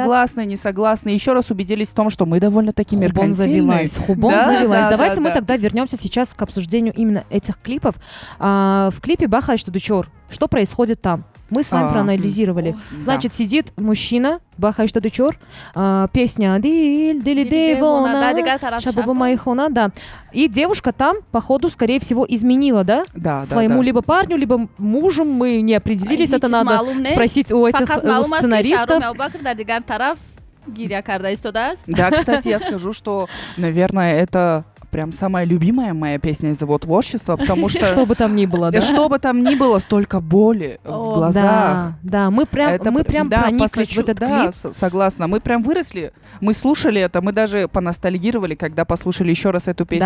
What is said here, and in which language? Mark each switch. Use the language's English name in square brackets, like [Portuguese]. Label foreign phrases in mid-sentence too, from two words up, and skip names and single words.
[Russian] согласны, не согласны. Еще раз убедились в том, что мы довольно-таки Хубон меркантильные. завелась, Хубон Да, завелась. да, Давайте да, мы да. тогда вернемся сейчас к обсуждению именно этих клипов. В клипе «Бахай, что дучор». Что происходит там? Мы с вами А, проанализировали. Да. Значит, сидит мужчина, «Бахай, что дучор», песня «Диль, дили Да, дейвона», [Tajik] дигар тараф «Шабаба шафа. майхона», [Russian] да. И девушка там, походу, скорее всего, изменила, да? Да, да, Своему да. либо парню, либо мужу, мы не определились, это [Tajik] Ҳеҷ чиз [Russian] надо [Tajik] маълум нест. [Russian] спросить у этих [Tajik] Фақат [Russian] у [Tajik] маълум аст ки [Russian] сценаристов. [Tajik] Шаҳроми Абубакр дар дигар тараф гиря карда истодааст. [Russian] Да, кстати, я скажу, что, наверное, это прям самая любимая моя песня из его творчества, потому что Что бы там ни было, да? что бы там ни было, столько боли в О, глазах. Да, да, мы Это прям да, прониклись в этот да, клип. согласна. Мы прям выросли, мы слушали это, мы даже поностальгировали, когда послушали еще раз эту песню